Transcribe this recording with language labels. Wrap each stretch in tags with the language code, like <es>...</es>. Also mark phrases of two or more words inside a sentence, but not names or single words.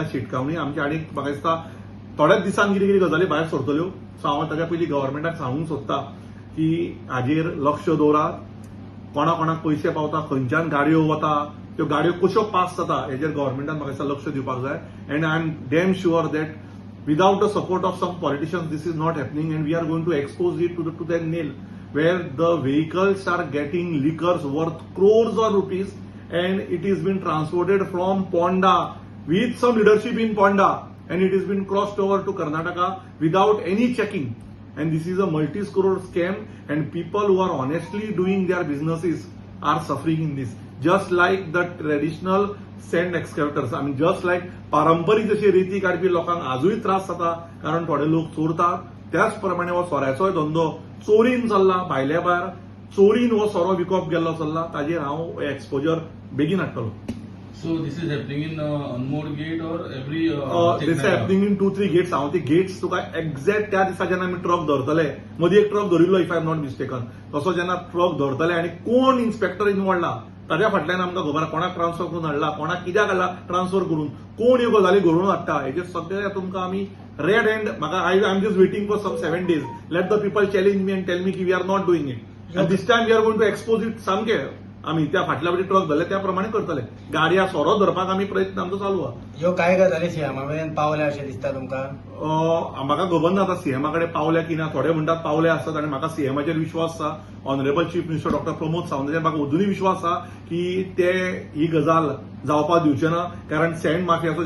<kok>शिटकावणी आमच्या आनीक म्हाका दिसता थोड्याच दिसान कितें कितें गजाली भायर सरतल्यो सो हांव ताच्या पयलीं गव्हर्मेंटाक सांगूंक सोदता की हाजेर लक्ष दवरात कोणा कोणाक पयशे पावता खंयच्यान गाडयो वता त्यो गाडयो कश्यो पास जाता हेजेर गव्हर्मेंटान म्हाका दिसता लक्ष दिवपाक जाय</kok> <en>and I am damn sure that without the support of some politicians this is not happening and we are going to expose it to the nail where the vehicles are getting liquors worth crores of rupees and it is been transported from Ponda with some leadership in Ponda and it has been crossed over to Karnataka without any checking and this is a multi-crore scam and people who are honestly doing their businesses are suffering in this just like the traditional sand excavators I mean just like</en> <kok>पारंपरीक जशी रेती काडपी लोकांक आजूय त्रास जाता कारण थोडे लोक चोरतात त्याच प्रमाणे हो सोऱ्याचोय धंदो चोरीन चल्ला भायल्या भायर चोरीन हो सोरो विकप गेल्लो चल्ला ताजेर हांव एक्सपोजर बेगीन हाडटलो</kok> <en>So this is happening in Anmod gate or every this is happening in 2-3 gates</en> <kok>हांव ती गेट्स तुका एक्झॅक्ट त्या दिसा जेन्ना आमी ट्रक धरतले मदीं एक ट्रक धरिल्लो</kok> <en>if I am not mistaken</en> <kok>तसो जेन्ना ट्रक धरतले आनी कोण इन्स्पेक्टर इनवॉल्वडला ताज्या फाटल्यान आमकां खबर कोणाक ट्रान्सफर करून हाडला कोणाक कित्याक हाडला ट्रान्सफर करून कोण ह्यो गजाली घडोवन हाडटा हेजे सगळे तुमकां आमी</kok> <en>red hand</en> <kok>म्हाका</kok> <en>I am just waiting for some 7 days let the people challenge me and tell me</en> <kok>की</kok> <en>we are not doing it and this time we are going to expose it</en> <kok>सामके आमी त्या फाटल्या फाटी ट्रक धरले त्या प्रमाणे करतले गाडया सोरो धरपाक आमी प्रयत्न आमचो चालू आहा ह्यो काय गजाली सीएमा मेरेन पावल्या अशें दिसता तुमकां म्हाका खबर ना आतां सीएमा कडेन पावल्या की ना थोडे म्हणटात पावले आसतात आनी म्हाका सीएमाचेर विश्वास आसा</kok> <en>honourable chief minister</en> <kok>डॉक्टर प्रमोद सावंताचेर म्हाका अजुनूय विश्वास आसा की ते ही गजाल जावपाक दिवचे ना कारण सँड माफियाचो</kok>